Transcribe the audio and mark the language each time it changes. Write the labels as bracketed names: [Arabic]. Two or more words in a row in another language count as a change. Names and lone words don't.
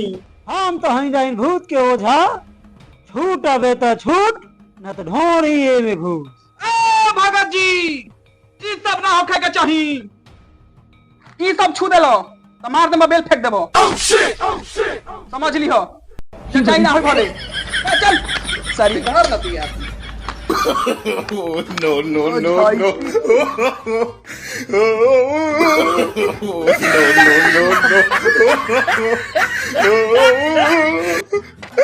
[Bhojpuri] हम तो हई जाइन भूत के ओझा, छूट अबे तो छूट न तो ढोरी में घूस। ए भगत जी, ई सब ना होखे के चाहिए। ई सब छू देलो तो मार दे, बेल फेंक देबो। समझ लिहो, सच्चाई ना हो भले। चल सारी घर न पिया। [English] Oh, no, no, no, no. Oh, no, no, no, no.